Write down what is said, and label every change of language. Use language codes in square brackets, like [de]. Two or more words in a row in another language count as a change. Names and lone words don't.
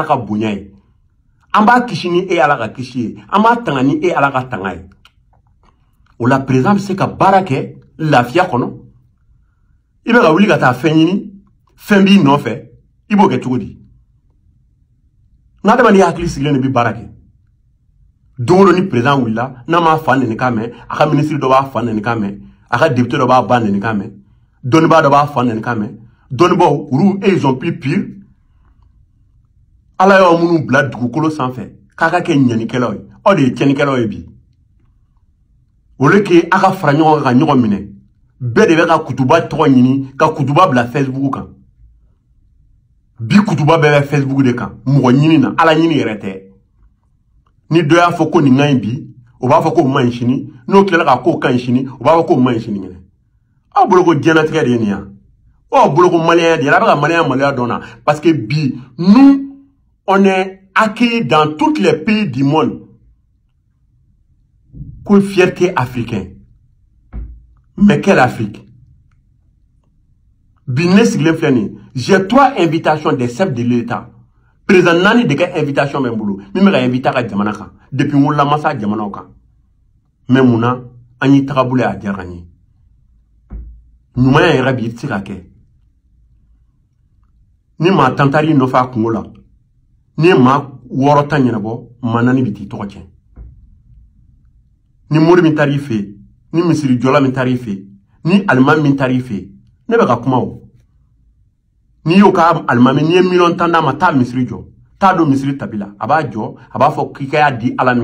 [bm] ka bonya ye an b'a kisi ni e ala ka kisi ye an b'a tanga ni e ala ka tanga ye o la président bɛ se ka baara kɛ lafiya kɔnɔ i bɛ ka wuli ka taa fɛn ɲini fɛn b'i nɔfɛ i b'o kɛ cogo di n'adamaden hakili sigilen de bɛ baara kɛ don o don ni président wulila n'a m'a fa nɛni kan mɛn a ka ministre dɔ b'a fa nɛni kan mɛn a ka député dɔ b'a ba nɛni kan mɛn dɔnnibaa dɔ b'a fa nɛni kan mɛn dɔnnibaaw olu [fr] ils ont plus pire [bm] ala y'aw minnu bila dugukolo sanfɛ k'a ka kɛ ɲɛnikɛlaw ye aw de ye tiɲɛnikɛlaw ye bi o le ke a ka fara ɲɔgɔn kan ka ɲɔgɔn minɛ bɛɛ de bɛ ka kutuba tɔgɔ ɲini ka kutuba bila Facebook kan bi kutuba bɛɛ bɛ Facebook de kan mɔgɔ ɲini na ala ɲini yɛrɛ tɛ ni dɔ y'a fɔ ko nin ka ɲi bi o b'a fɔ ko man ɲi sini n'o tilala k'a ko ka ɲi sini o b'a fɔ ko man ɲi sini ɲinɛ aw bolo ko diɲɛlatigɛ de ye nin yan aw bolo ko maliyɛnya de ye a bɛ ka maliyɛnya maloya dɔn na [fr] parce que [bm] bi [fr] nous on est accueillis dans tous les pays du monde comme fierté africaine mais quelle Afrique [bm] bi ne sigilen filɛ nin [fr] j'ai 3 invitations des chefs de l'État [bm] président nani de ka invitation bɛ n bolo min bɛ ka invité ka jamana kan depuis n wolola masa jamanaw kan mais mun na an y'i tagabolo ye a diyara an ye ɲumanya yɛrɛ bi i tɛ se ka kɛ ni maa tan taar'i nɔfɛ a kungo la ni ye maa 6 tan ɲɛnabɔ maa 4 bi t'i tɔgɔ tiɲɛ ni mori min taar'i fɛ yen ni misiri jɔla min taar'i fɛ yen ni alimami min taar'i fɛ yen ne bɛ ka kuma o n'i y'o ka alimami n'i ye miliyɔn 10 d'a ma taa misiri jɔ taa don misiri tabi la a b'a jɔ a b'a fɔ k'i ka y'a di ala min